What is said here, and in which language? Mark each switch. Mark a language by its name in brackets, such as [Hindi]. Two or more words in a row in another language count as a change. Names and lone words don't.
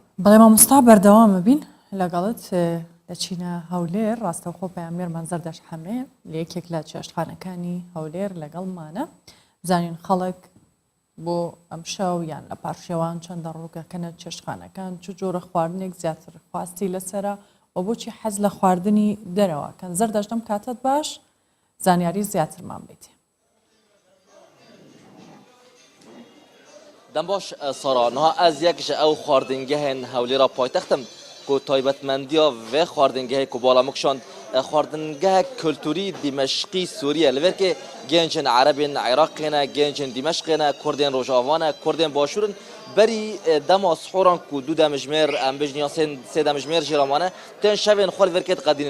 [Central Kurdish] بەڵێ مامۆستا بەردەوامە بین لەگەڵت دەچینە هەولێر ڕاستەوخۆ پەیامبەرمان زەردەش حەمێ لە یەکێک لە چێشتخانەکانی هەولێر لەگەڵمانە بزانین خەڵک بۆ ئەم شەو یان لە پاشێوان چەندە ڕووگەکەنە چێشتخانەکان چ جۆرە خواردنێک زیاتر خواستی لەسرە و بۆچی حەز لە خواردنی دەرەوەکەن زەردەشتم کاتت باش زانیاری زیاترمان بێتێ. [Kurdish] دەم باش سارانها ئەز یەکش ئەو خواردنگەهێن هەولێرا پایتەختم کو تایبەتمەندیە vê xwardingehê ku bala min kişand xwardingehek kulturî Dîmeşqî Sûriye li ver ke gencên Erebên Iraqê ne gencên Dîmeşqê ne Kurdên Rojava ne Kurdên Başûr in berî dema sihûran ku du demijmêr em bijniya sê demijmêr jî ramane tên şevên xwe li ver kê diqedînin.